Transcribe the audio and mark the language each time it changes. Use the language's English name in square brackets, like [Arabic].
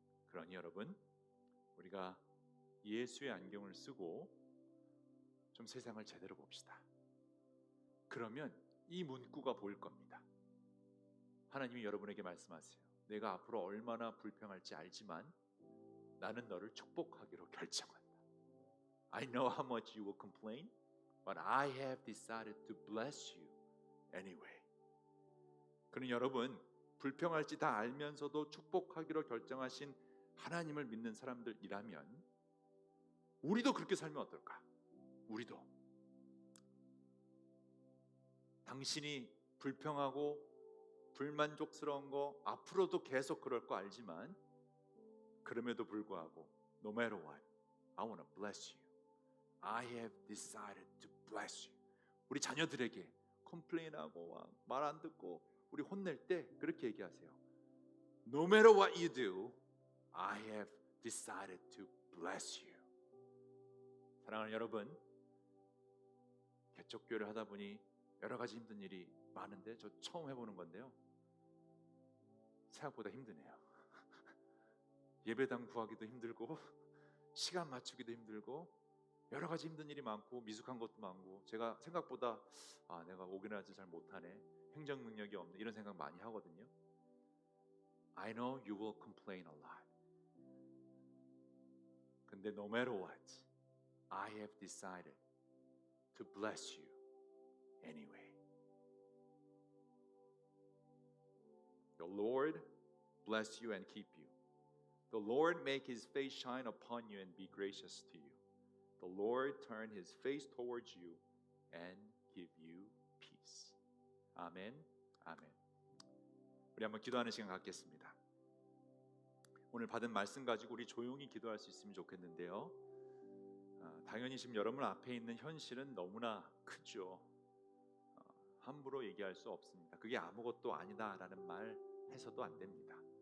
[Korean] 그러니 여러분, 우리가 예수의 안경을 쓰고 좀 세상을 제대로 봅시다. 그러면 이 문구가 보일 겁니다. 하나님이 여러분에게 말씀하세요. 내가 앞으로 얼마나 불평할지 알지만 나는 너를 축복하기로 결정한다. [English] I know how much you will complain, but I have decided to bless you anyway. [Korean] 그러니 여러분, 불평할지 다 알면서도 축복하기로 결정하신 하나님을 믿는 사람들이라면 우리도 그렇게 살면 어떨까? 우리도 당신이 불평하고 불만족스러운 거 앞으로도 계속 그럴 거 알지만 그럼에도 불구하고 [English] No matter what, I want to bless you. I have decided to bless you. [Korean] 우리 자녀들에게 컴플레인하고 말 안 듣고 우리 혼낼 때 그렇게 얘기하세요. [English] No matter what you do, I have decided to bless you. [Korean] 사랑하는 여러분, 개척교회를 하다 보니 여러 가지 힘든 일이 많은데 저 처음 해보는 건데요. 생각보다 힘드네요. 예배당 구하기도 힘들고 시간 맞추기도 힘들고 여러 가지 힘든 일이 많고 미숙한 것도 많고 제가 생각보다 내가 오게나즈 잘 못하네, 행정 능력이 없네 이런 생각 많이 하거든요. [English] I know you will complain a lot. [Korean] 근데 [English] no matter what, I have decided to bless you anyway. The Lord bless you and keep you. The Lord make his face shine upon you and be gracious to you. The Lord turn his face towards you and give you peace. [Korean] 아멘. 아멘. 우리 한번 기도하는 시간 갖겠습니다. 오늘 받은 말씀 가지고 우리 조용히 기도할 수 있으면 좋겠는데요. 당연히 지금 여러분 앞에 있는 현실은 너무나 크죠. 함부로 얘기할 수 없습니다. 그게 아무것도 아니다라는 말 해서도 안 됩니다.